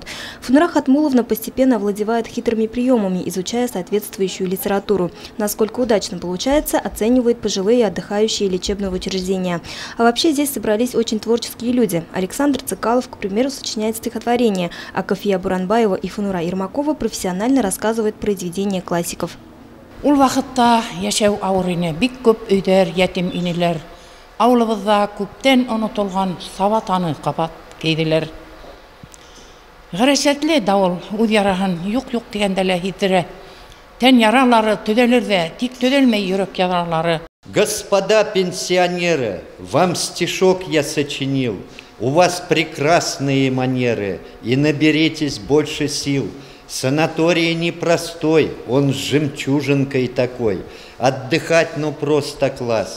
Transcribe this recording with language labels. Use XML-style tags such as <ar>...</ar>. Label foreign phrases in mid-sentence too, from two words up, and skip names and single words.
<ru>Фанура Хатмуловна постепенно овладевает хитрыми приемами, изучая соответствующую литературу. Насколько удачно получается, оценивают пожилые отдыхающие лечебного учреждения. А вообще здесь собрались очень творческие люди. Александр Цикалов, к примеру, сочиняет стихотворение, а Кафия Буранбаева и Фанура Ирмакова профессионально рассказывают произведения классиков.</ru> <ba>Ул вакытта яшәү авырыны бик күп өйдәр ятим инеләр. Авылыбызда күптән онытылган саватаны кабат кейделәр. Гәрәсәтле давыл үз яраһын юк дигәндә лә хитерә. Тән яралары төҙәлер дә, тик төҙәлмәй йөрәк яралары.</ba> <ru>Господа пенсионеры, вам стишок я сочинил. У вас прекрасные манеры, и наберитесь больше сил. Санаторий непростой, он с жемчужинкой такой. Отдыхать, ну просто класс.</ru>